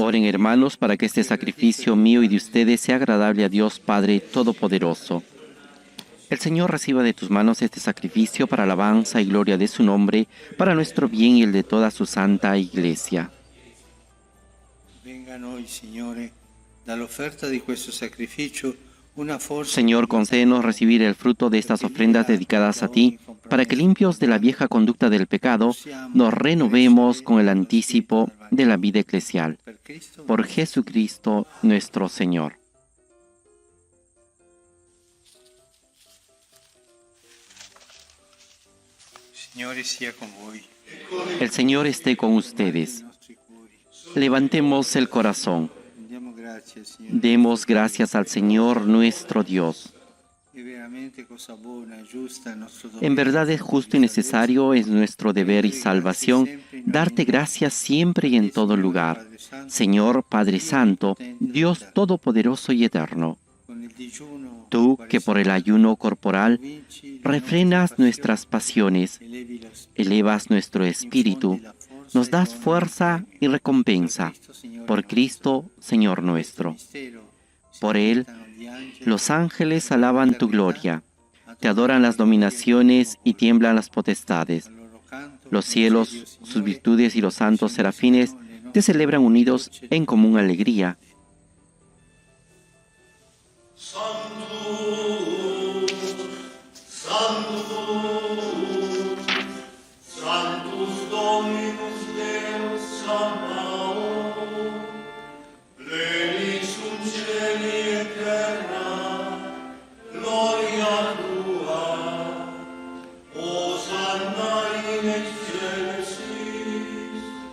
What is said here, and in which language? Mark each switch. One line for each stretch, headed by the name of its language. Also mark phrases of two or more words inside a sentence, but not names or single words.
Spanish: Oren, hermanos, para que este sacrificio mío y de ustedes sea agradable a Dios Padre Todopoderoso. El Señor reciba de tus manos este sacrificio para alabanza y gloria de su nombre, para nuestro bien y el de toda su santa Iglesia.
Italian: venga a noi, Signore, dall'offerta di questo sacrificio una forza.
Spanish: Señor, concédenos recibir el fruto de estas ofrendas dedicadas a ti, para que limpios de la vieja conducta del pecado, nos renovemos con el anticipo de la vida eclesial. Por Jesucristo nuestro Señor.
Italian: Signore sia con voi.
Spanish: El Señor esté con ustedes.
Italian: I nostri cuori.
Spanish: Levantemos el corazón.
Italian: Rendiamo grazie al Signore.
Spanish: Demos gracias al Señor nuestro Dios.
Italian: È veramente cosa buona, giusta, nostro
Spanish: En verdad es justo y necesario, es nuestro deber y salvación, darte gracias siempre y en todo lugar. Señor Padre Santo, Dios Todopoderoso y Eterno,
Italian: Con il digiuno,
Spanish: tú que por el ayuno corporal
Italian: vinci,
Spanish: refrenas nuestras pasiones,
Italian: elevi lo spirito,
Spanish: elevas nuestro espíritu, nos das fuerza y recompensa. Por Cristo, Señor nuestro. Por Él, los ángeles alaban tu gloria, te adoran las dominaciones y tiemblan las potestades. Los cielos, sus virtudes y los santos serafines te celebran unidos en común alegría.
Latin: Sanctus Dominus Deus Sabaoth, pleni sunt cieli et terra, gloria tua, Hosanna in excelsis,